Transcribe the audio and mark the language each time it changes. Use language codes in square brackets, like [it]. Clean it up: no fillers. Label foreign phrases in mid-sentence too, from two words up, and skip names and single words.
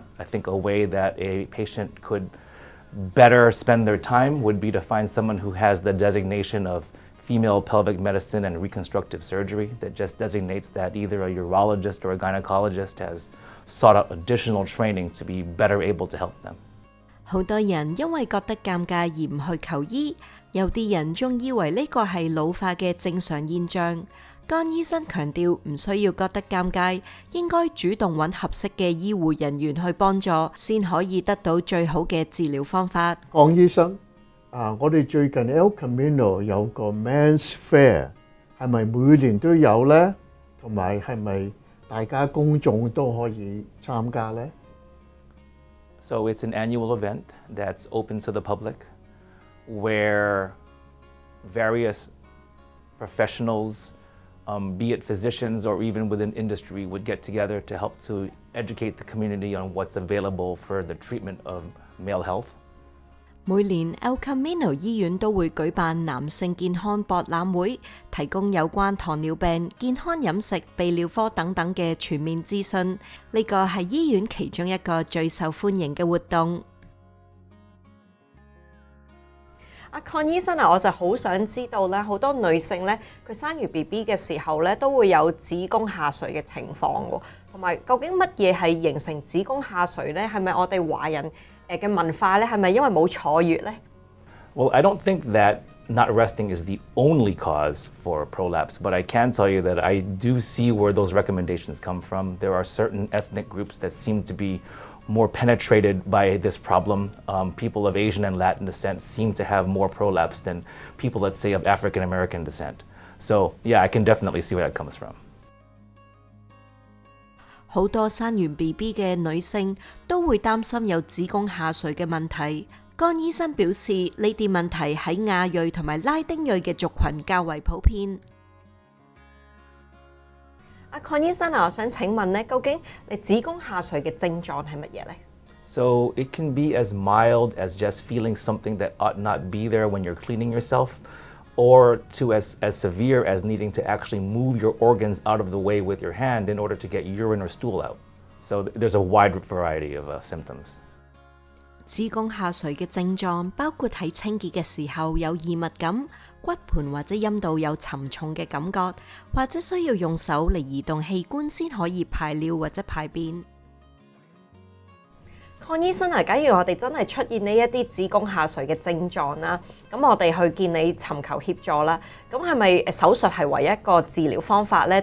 [en] I think a way that a patient could better spend their time would be to find someone who has the designation of female pelvic medicine and reconstructive surgery that just designates that either a urologist or a gynecologist has sought out additional training to be better able to help them. [yue] 好多人因為覺得尷尬而唔去求醫，有啲人仲以為呢個係老化嘅正常現象。江醫生強調唔需要覺得尷尬，應該主動揾合適嘅醫護人員去幫助，先可以得到最好嘅治療方法。江醫生，我哋最近 El Camino 有個 Men's Fair，係咪每年都有呢？同埋係咪大家公眾都可以參加呢？ [en] So it's an annual event that's open to the public where various professionals, be it physicians or even within industry, would get together to help to educate the community on what's available for the treatment of male health. [yue] 每年 El Camino 醫院都會舉辦男性健康博覽會，提供有關糖尿病、健康飲食、泌尿科等等嘅全面資訊。呢個係醫院其中一個最受歡迎嘅活動。阿 Kong 醫生啊，我就好想知道咧，好多女性咧，佢生完 BB 嘅時候咧，都會有子宮下垂嘅情況喎。同埋，究竟乜嘢係形成子宮下垂咧？係咪我哋華人嘅文化咧？係咪因為冇坐月咧？ [en] Well, I don't think that not resting is the only cause for prolapse, but I can tell you that I do see where those recommendations come from. There are certain ethnic groups that seem to be more penetrated by this problem. People of Asian and Latin descent seem to have more prolapse than people, let's say, of African American descent. So, yeah, I can definitely see where that comes from. [yue] 好多生完 BB 嘅女性都會擔心有子宮下垂嘅問題。江醫生表示，呢啲問題喺亞裔同埋拉丁裔嘅族群較為普遍。阿 Kong 醫生啊，我想請問咧，究竟你子宮下垂嘅症狀係乜嘢咧？ [en] So it can be as mild as just feeling something that ought not be there when you're cleaning yourself, or to as severe as needing to actually move your organs out of the way with your hand in order to get urine or stool out. So there's a wide variety of symptoms. [yue] 子宮下垂嘅症狀包括喺清潔嘅時候有異物感、骨盆或者陰道有沉重嘅感覺，或者需要用手嚟移動器官先可以排尿或者排便。 Kong 醫生啊，假如我哋真係出現呢一啲子宮下垂嘅症狀啦，咁我哋去見你尋求協助啦，咁係咪手術係唯一一個治療方法咧？